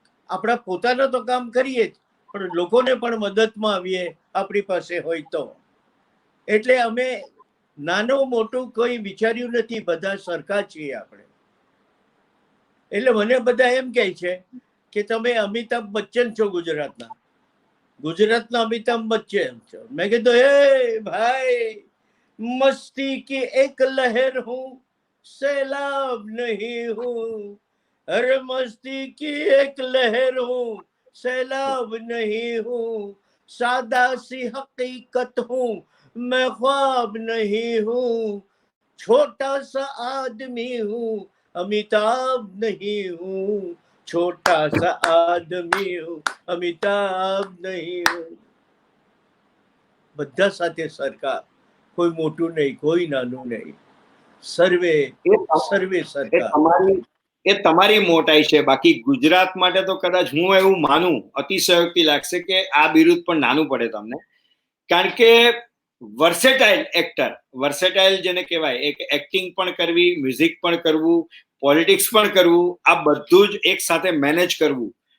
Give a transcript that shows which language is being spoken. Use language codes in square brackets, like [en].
[gu] આપણા પોતાના તો કામ કરીએ જ, પણ લોકોને પણ મદદમાં આવીએ આપણી પાસે હોય તો. એટલે અમે નાનું મોટું કોઈ વિચાર્યું નથી, બધા સરખા છીએ આપણે. એટલે મને બધા એમ કહે છે કે તમે અમિતાભ બચ્ચન છો ગુજરાતના અમિતાભ બચ્ચન છો. મેં કીધું હે ભાઈ, [hi] મસ્તી की एक लहर हूँ, सैलाब नहीं हूँ. अरे मस्ती की एक लहर हूँ, सैलाब नहीं हूँ. सादा सी हकीकत हूँ, मैं ख्वाब नहीं हूँ. छोटा सा आदमी हूँ, अमिताभ नहीं हूँ. छोटा सा आदमी हूँ, अमिताभ नहीं हूँ. [gu] બધા સાથે સરકાર, કોઈ મોટું નહીં, કોઈ નાનું નહીં, સર્વે સરકાર. એ તમારી મોટાઈ છે. બાકી ગુજરાત માટે તો કદાચ હું એવું માનું, અતિશયોક્તિ લાગશે કે આ બિરુદ પણ નાનું પડે તમને, કારણ કે વર્સેટાઇલ એક્ટર, વર્સેટાઇલ જેને કહેવાય, એક એક્ટિંગ પણ કરવી, મ્યુઝિક પણ કરવું, પોલિટિક્સ પણ કરવું, આ બધું જ એક સાથે મેનેજ કરવું.